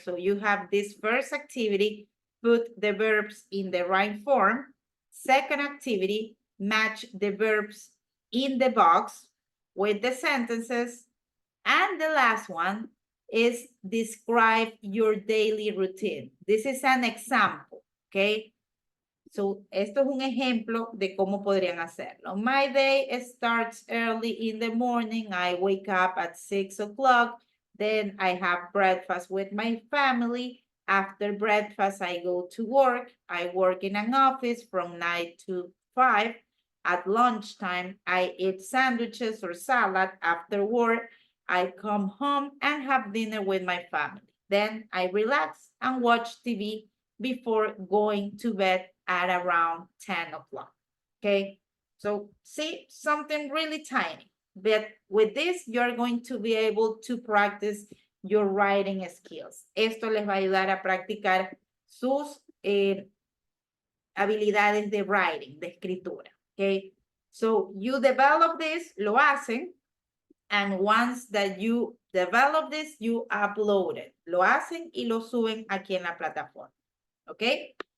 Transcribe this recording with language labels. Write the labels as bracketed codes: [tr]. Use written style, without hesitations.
[en] So you have this first activity, put the verbs in the right form. Second activity, match the verbs in the box with the sentences. And the last one is describe your daily routine. This is an example, okay? [es] So, esto es un ejemplo de cómo podrían hacerlo. [en] My day starts early in the morning. I wake up at 6 o'clock. Then I have breakfast with my family. After breakfast, I go to work. I work in an office from 9 to 5. At lunchtime, I eat sandwiches or salad. After work, I come home and have dinner with my family. Then I relax and watch TV before going to bed at around 10 o'clock, okay? So see, something really tiny, but with this, you're going to be able to practice your writing skills. [es] Esto les va a ayudar a practicar sus habilidades de writing, de escritura, okay? [en] So you develop this, [es] lo hacen, [en] and once that you develop this, you upload it. [es] Lo hacen y lo suben aquí en la plataforma, okay?